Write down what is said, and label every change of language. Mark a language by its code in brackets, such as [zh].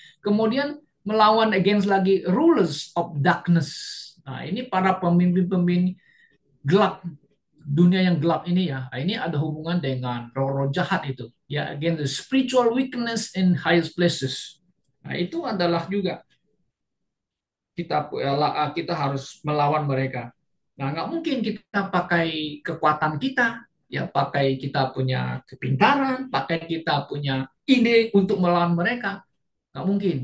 [id] Kemudian melawan against lagi rulers of darkness. Nah, ini para pemimpin-pemimpin gelap, dunia yang gelap ini ya. Nah, ini ada hubungan dengan roh-roh jahat itu. [en] Ya, again the spiritual weakness in highest places. [id] Nah, itu adalah juga kita harus melawan mereka. Nah, nggak mungkin kita pakai kekuatan kita, ya pakai kita punya kepintaran, pakai kita punya ide untuk melawan mereka. Nggak mungkin.